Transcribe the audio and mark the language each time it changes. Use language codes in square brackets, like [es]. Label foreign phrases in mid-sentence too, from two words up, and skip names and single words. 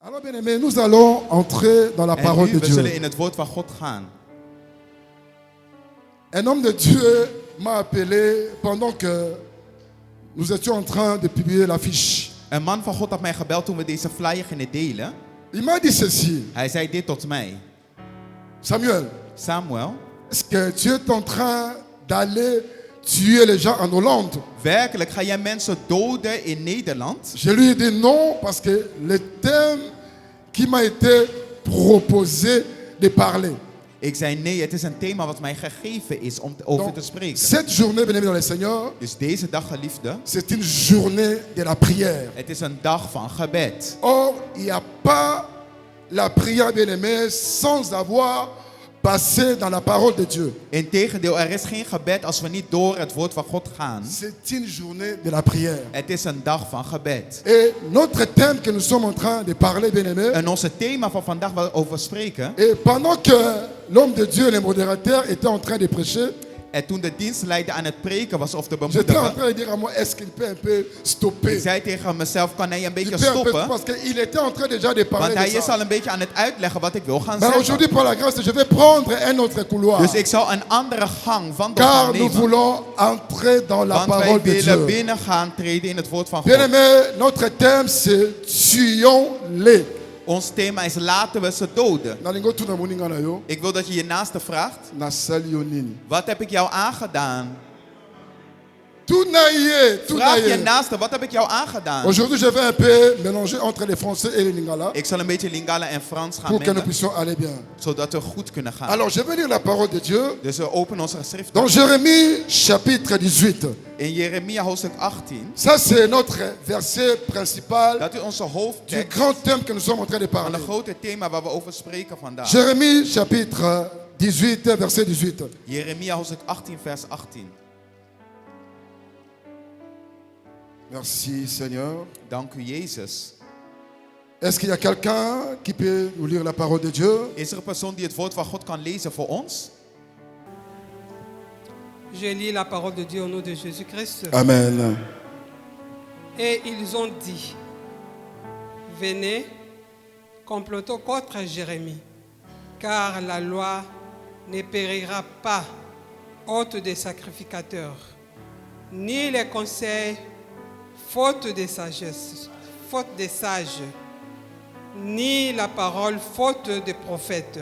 [fr] Alors bien aimé, nous allons entrer dans la [nl] En [fr] parole de [nl] nu, we zullen [fr] Dieu. [nl] in het woord van God gaan. [fr] Un homme de Dieu m'a appelé pendant que nous étions en train de publier l'affiche. [nl] Een man van God had mij gebeld toen we deze flyer gingen delen. [fr] Il m'a dit ceci: [nl] Hij zei dit tot mij. [fr] Samuel, [nl] Samuel, [fr] est-ce que tu es en train d'aller tuer les gens en Hollande? [nl] werkelijk ga jij mensen doden in Nederland? [fr] Je lui ai dit non parce que le thème qui m'a été proposé de parler. [nl] Ik zei nee, het is een thema wat mij gegeven is om over [fr] Donc, [nl] te spreken. [fr] cette journée, bien aimé dans le Seigneur, [nl] Dus deze dag, geliefde, [fr] c'est une journée de la prière. [nl] het is een dag van gebed. [fr] Or, il n'y a pas la prière, bien aimé, sans avoir passé dans la parole de Dieu. [nl] Integendeel, er is geen gebed als we niet door het woord van God gaan. [fr] C'est une journée de la prière. [nl] Het is een dag van gebed. [fr] Et notre thème que nous sommes en train de parler, bien aimé, [nl] En onze thema van vandaag waar we over spreken. [fr] et pendant que l'homme de Dieu, le modérateur, était en train de prêcher, [nl] En toen de dienstleider aan het preken was of te [fr] j'étais en [nl] bemoedigen. [fr] train de dire à moi, est-ce qu'il peut un peu stopper? [nl] Ik zei tegen mezelf, kan hij een [fr] Il [nl] beetje [fr] peut un peu, [nl] stoppen? [fr] parce qu'il était en train déjà de parler [nl] Want hij [fr] de [nl] is [fr] ça. [nl] al een beetje aan het uitleggen wat ik wil gaan [fr] Mais aujourd'hui, [nl] zeggen. [fr] par la grâce, je vais prendre un autre couloir. [nl] Dus ik zal een andere gang van de [fr] Car [nl] gang [fr] nous [nl] nemen. [fr] voulons entrer dans la [nl] Want wij [fr] parole de [nl] willen [fr] Dieu. [nl] binnen gaan treden in het woord van [fr] Bien [nl] God. [fr] aimé, notre thème c'est tuons-les. [nl] Ons thema is laten we ze doden. [ln] Nalingo tuna moninga na yo, [nl] Ik wil dat je je naaste vraagt. [ln] na sali yo nini. [nl] Wat heb ik jou aangedaan? [ln] Tunaye, [nl] Vraag je [ln] tunaye. [nl] naaste, wat heb ik jou aangedaan? [fr] Aujourd'hui, je vais un peu mélanger entre les français et les lingala [nl] Ik zal een beetje Lingala en Frans gaan [fr] pour que nous [nl] mengen, [fr] puissions aller bien. [nl] zodat we goed kunnen gaan. [fr] Alors, je vais lire la parole de Dieu [nl] Dus we openen onze geschrift. [fr] dans Jérémie chapitre 18. [nl] In Jeremia hoofdstuk 18. [fr] Ça, c'est notre verset principal [nl] Dat is onze [fr] du [nl] hoofdtekst [fr] grand thème que nous sommes en train de [nl] van [fr] parler. [nl] een grote thema waar we over spreken vandaag. [fr] Jérémie chapitre 18, verset 18. [nl] Jeremia hoofdstuk 18 vers 18. [fr] Merci Seigneur. [nl] Dank u Jezus. [fr] Est-ce qu'il y a quelqu'un qui peut nous lire la parole de Dieu? [nl] Is er een persoon die het woord van God kan lezen voor ons? [fr] Je lis la parole de Dieu au nom de Jésus-Christ. Amen. Et ils ont dit, venez, complotons contre Jérémie, car la loi ne périra pas hôte des sacrificateurs, ni les conseils faute de sagesse, faute des sages, ni la parole faute des prophètes.